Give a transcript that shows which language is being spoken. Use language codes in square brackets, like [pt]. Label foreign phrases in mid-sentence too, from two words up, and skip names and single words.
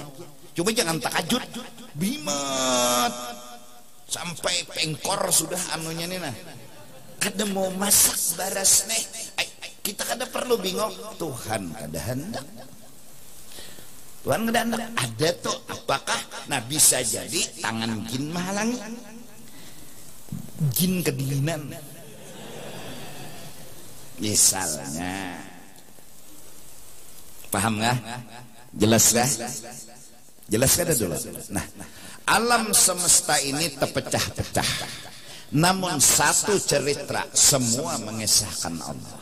[bjn] Cuma jangan takajud bimat sampai pengkor sudah anunya nih nah, kada mau masak baras nih, kita kada perlu bingung. Tuhan kada hendak, Tuhan kada hendak. Ada tuh apakah? Nah bisa jadi tangan jin menghalangi, jin kedinginan misalnya. [id] Paham nggak? Jelas nggak? [bjn] Jelas kada dulu? [id] Nah, alam semesta ini terpecah-pecah, namun satu cerita semua mengesahkan Allah.